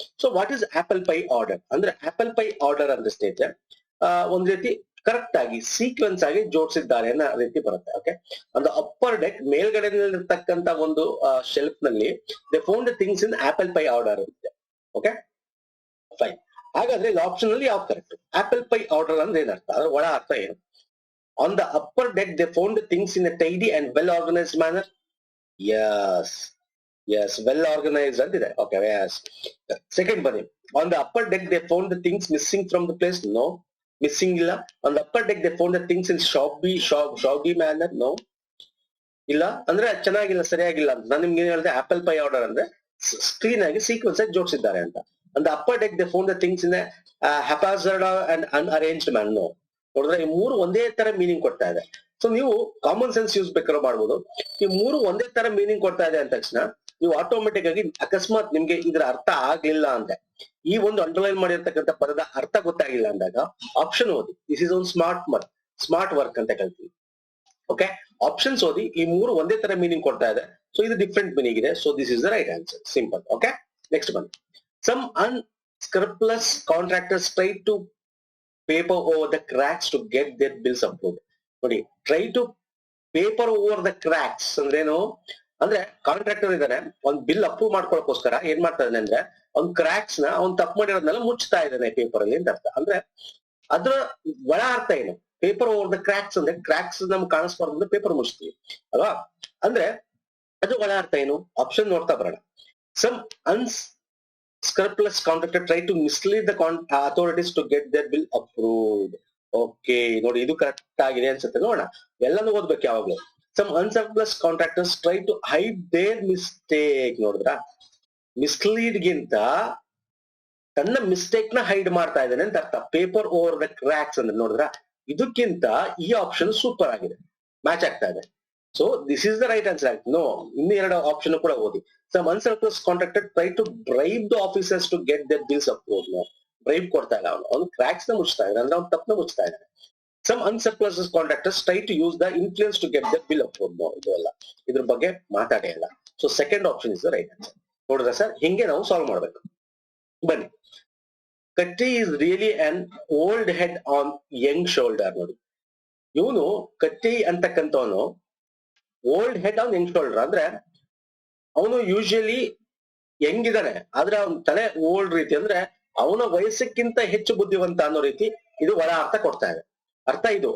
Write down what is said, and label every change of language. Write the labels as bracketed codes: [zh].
[en] so what is apple pie order [kn] ಅಂದ್ರೆ, apple pie order ಅಂದ್ರೆ ಸ್ನೇಹಿತರೆ ಒಂದ್ ರೀತಿ ಕರೆಕ್ಟ್ ಆಗಿ ಸೀಕ್ವೆನ್ಸ್ ಆಗಿ ಜೋಡಿಸಿದ್ದಾರೆ ಅನ್ನೋ ರೀತಿ ಬರುತ್ತೆ. [en] okay, ಒಂದು upper deck [kn] ಮೇಲ್ಗಡೆನಲ್ಲಿರ್ತಕ್ಕಂತ ಒಂದು [en] Shelf ನಲ್ಲಿ they found the things in apple pie order ಅಂತಿದೆ. [kn] Okay, fine. ಹಾಗಾದ್ರೆ ಇಲ್ಲಿ ಆಪ್ಷನ್ ಅಲ್ಲಿ ಯಾವ ಕರೆಕ್ಟ್? ಆಪಲ್ ಪೈ ಆರ್ಡರ್ ಅಂದ್ರೆ ಏನರ್ಥ, ಅದ್ರ ಒಳ ಅರ್ಥ ಏನು? [en] On the upper deck, they found the things in a tidy and well-organized manner. Yes, well-organized. Okay, yes. Second one, on the upper deck, they found the things missing from the place. No, missing illa. On the upper deck, they found the things in shabby manner. No, illa. [kn] ಅಂದ್ರೆ ಚೆನ್ನಾಗಿಲ್ಲ, ಸರಿಯಾಗಿಲ್ಲ ಅಂತ ನಾನು ನಿಮ್ಗೆ ಹೇಳಿದೆ. Apple pie order ಅಂದ್ರೆ screen ಆಗಿ sequence ಆಗಿ ಜೋಡಿಸಿದ್ದಾರೆ ಅಂತ. [en] On the upper deck, they found the things in a haphazard and unarranged manner. [kn] No. ನೋಡಿದ್ರೆ ಈ ಮೂರು ಒಂದೇ ತರ ಮೀನಿಂಗ್ ಕೊಡ್ತಾ ಇದೆ. ಸೊ ನೀವು ಕಾಮನ್ ಸೆನ್ಸ್ ಯೂಸ್ ಬೇಕಾದ್ರೂ ಮಾಡ್ಬೋದು. ಈ ಮೂರು ಒಂದೇ ತರ ಮೀನಿಂಗ್ ಕೊಡ್ತಾ ಇದೆ ಅಂದ ತಕ್ಷಣ ನೀವು ಆಟೋಮೆಟಿಕ್ ಆಗಿ, ಅಕಸ್ಮಾತ್ ನಿಮ್ಗೆ ಇದ್ರ ಅರ್ಥ ಆಗ್ಲಿಲ್ಲ ಅಂದ್ರೆ, ಈ ಒಂದು ಅಂಡರ್ಲೈನ್ ಮಾಡಿರ್ತಕ್ಕಂಥ ಪದದ ಅರ್ಥ ಗೊತ್ತಾಗಿಲ್ಲ ಅಂದಾಗ ಆಪ್ಷನ್ ಓದಿ. [en] this is one smart work [kn] ಅಂತ ಹೇಳ್ತೀವಿ. [en] Okay, options ಓದಿ. [kn] ಈ ಮೂರು ಒಂದೇ ತರ ಮೀನಿಂಗ್ ಕೊಡ್ತಾ ಇದೆ, ಸೊ ಇದು ಡಿಫ್ರೆಂಟ್ ಮೀನಿಂಗ್ ಇದೆ. [en] So this is the right answer, simple. Okay, next ಬನ್ನಿ. Some unscrupulous contractors try to paper over the cracks to get their bills approved. [kn] ನೋಡಿ, [en] try to paper over the cracks [kn] ಅಂದ್ರೇನು ಅಂದ್ರೆ, contractor ಇದಾನೆ, ಒಂದ್ bill approve ಮಾಡ್ಕೊಳಕೋಸ್ಕರ ಏನ್ ಮಾಡ್ತಾ ಇದ್ದಾನೆ ಅಂದ್ರೆ, ಅವ್ನ್ ಕ್ರಾಕ್ಸ್ ನ ಅವ್ನ್ ತಪ್ಪು ಮಾಡಿರೋದ್ನೆಲ್ಲ ಮುಚ್ತಾ ಇದ್ದಾನೆ ಪೇಪರ್ ಅಲ್ಲಿ ಅಂತ ಅರ್ಥ. ಅಂದ್ರೆ ಅದ್ರ ಒಳ ಅರ್ಥ ಏನು? [en] paper over the cracks [kn] ಅಂದ್ರೆ ಕ್ರಾಕ್ಸ್ ನಮ್ಗೆ ಕಾಣಿಸ್ಬಾರ್ದು ಅಂದ್ರೆ ಪೇಪರ್ ಮುಚ್ತೀವಿ ಅಲ್ವಾ? ಅಂದ್ರೆ ಅದು ಒಳ ಅರ್ಥ ಏನು? ಆಪ್ಷನ್ ನೋಡ್ತಾ ಬರೋಣ. [en] ಸಮ್ scrupulous contractor try to mislead the authorities to get their bill approved. [kn] Okay, ನೋಡಿ ಇದು ಕರೆಕ್ಟ್ ಆಗಿದೆ ಅನ್ಸುತ್ತೆ. ನೋಡೋಣ, ಎಲ್ಲಾನು ಓದ್ಬೇಕು ಯಾವಾಗ್ಲೂ. [en] ಸಮ್ unscrupulous contractors try to hide their mistake. [kn] ನೋಡಿದ್ರ, ಮಿಸ್ಲೀಡ್ ಗಿಂತ ತನ್ನ ಮಿಸ್ಟೇಕ್ ನ ಹೈಡ್ ಮಾಡ್ತಾ ಇದ್ದಾನೆ ಅಂತ ಅರ್ಥ. [en] paper over the cracks [kn] ಅಂದ್ರೆ ನೋಡಿದ್ರ, ಇದಕ್ಕಿಂತ ಈ ಆಪ್ಷನ್ ಸೂಪರ್ ಆಗಿದೆ, ಮ್ಯಾಚ್ ಆಗ್ತಾ ಇದೆ. [en] So this is the right answer. No, [kn] ಇನ್ನು ಎರಡು ಆಪ್ಷನ್ ಕೂಡ ಓದಿ. [en] Some unscrupulous contractor try to bribe the officers to get their bills approved. No, [kn] bribe ಕೊಡ್ತಾ ಇಲ್ಲ, ಅವನು ಕ್ರಾಕ್ಸ್ ನ ಮುಚ್ತಾ ಇದ್ದಾನೆ, [en] ಅಂದ್ರೆ ಅವ್ನು ತಪ್ಪನ ಮುಚ್ತಾ ಇದ್ದಾನೆ. Some unscrupulous contractors try to use the influence to get the bill approved. No, [kn] ಇದು ಅಲ್ಲ, ಇದ್ರ ಬಗ್ಗೆ ಮಾತಾಡೇ ಇಲ್ಲ. [en] So second option is the right answer. [kn] ನೋಡಿದ್ರೆ ಸರ್, ಹಿಂಗೆ ನಾವು ಸಾಲ್ವ್ ಮಾಡ್ಬೇಕು. ಬನ್ನಿ, [en] ಕಟ್ಟಿ is really an old head on young shoulder. [kn] ನೋಡಿ, ಇವನು ಕಟ್ಟಿ ಅಂತಕ್ಕಂಥವನು [en] old head on young shoulder [kn] ಅಂದ್ರೆ ಅವನು ಯೂಶಲಿ ಹೆಂಗಿದಾನೆ ಆದ್ರೆ ಅವನ ತಲೆ ಓಲ್ಡ್ ರೀತಿ, ಅಂದ್ರೆ ಅವನ ವಯಸ್ಸಕ್ಕಿಂತ ಹೆಚ್ಚು ಬುದ್ಧಿವಂತ ಅನ್ನೋ ರೀತಿ ಇದು ಒಳ ಅರ್ಥ ಕೊಡ್ತಾ ಇದೆ. ಅರ್ಥ ಇದು.